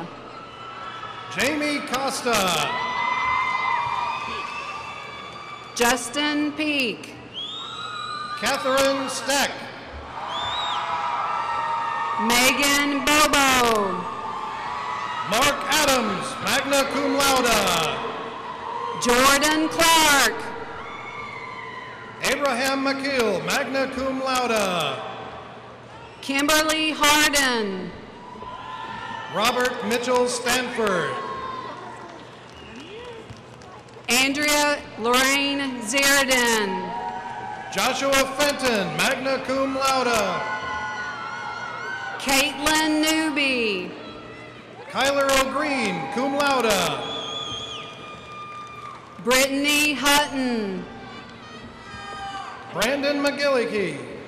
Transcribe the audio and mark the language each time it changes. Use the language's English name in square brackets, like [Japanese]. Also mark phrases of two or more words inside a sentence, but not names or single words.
[English] Jamie Costa. Justin Peak. Catherine Steck. Megan Bobo. Mark Adams, [Latin] magna cum laude. [English] Jordan Clark. Abraham McKeel, [Latin] magna cum laude. [English] Kimberly Harden. Robert Mitchell Stanford. Andrea Lorraine Zierden. Joshua Fenton, [Latin] magna cum laude. [English] Caitlin Newby. Kyler O'Green, [Latin] cum laude. [English] Brittany Hutton. Brandon McGillicuddy.